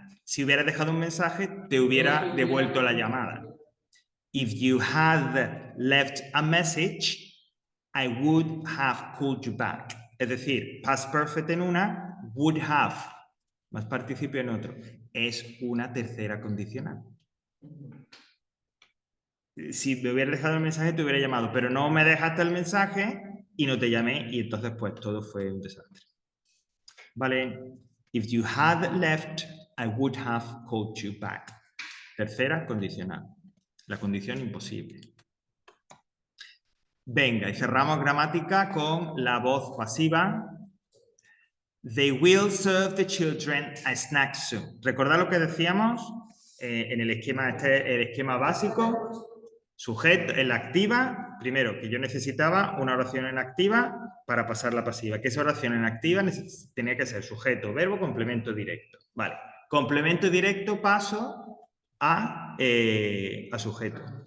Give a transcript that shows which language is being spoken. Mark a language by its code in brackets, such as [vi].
[es] Si hubieras dejado un mensaje, te hubiera devuelto la llamada. [en] If you had left a message, I would have called you back. [es] Es decir, past perfect en una, would have, más participio en otro. Es una tercera condicional. Si me hubieras dejado el mensaje, te hubiera llamado, pero no me dejaste el mensaje y no te llamé y entonces pues todo fue un desastre. Vale, [en] if you had left, I would have called you back. [es] Tercera condicional, la condición imposible. Venga, y cerramos gramática con la voz pasiva. [en] They will serve the children a snack soon. [es] ¿Recordad lo que decíamos en el esquema, el esquema básico? Sujeto en la activa, primero que yo necesitaba una oración en activa para pasar la pasiva. Que esa oración en activa tenía que ser sujeto, verbo, complemento directo. Vale, complemento directo paso a sujeto.